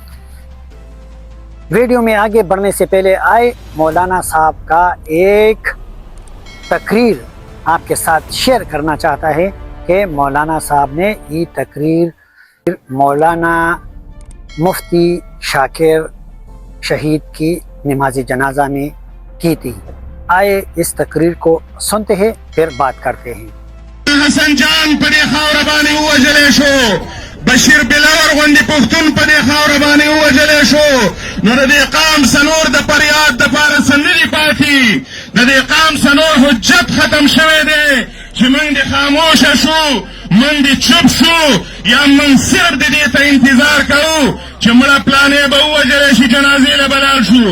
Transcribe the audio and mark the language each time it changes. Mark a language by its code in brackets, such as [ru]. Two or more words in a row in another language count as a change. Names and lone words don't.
[ur] ویڈیو میں آگے بڑھنے سے پہلے آئے مولانا صاحب کا ایک تقریر آپ کے ساتھ شیئر کرنا چاہتا ہے کہ مولانا صاحب نے یہ تقریر مولانا مفتی شاکر شہید کی نماز جنازہ میں کی تھی۔ آئے اس تقریر کو سنتے ہیں پھر بات کرتے ہیں۔ [ps] حسن جان پدی خاور بانی وجلے شو، بشیر بلور غندی پختون پدی خاور بانی وجلے شو، نو دے قام سنور د پریاد د پار سنری پاتی، دے قام سنور حجت ختم شوه دے، چې من دی خاموش شو، من دی چپ شو، یا من صرف دی تا انتظار کرو چې مړه پلانے به وجلے شي جنازې له بلال شو۔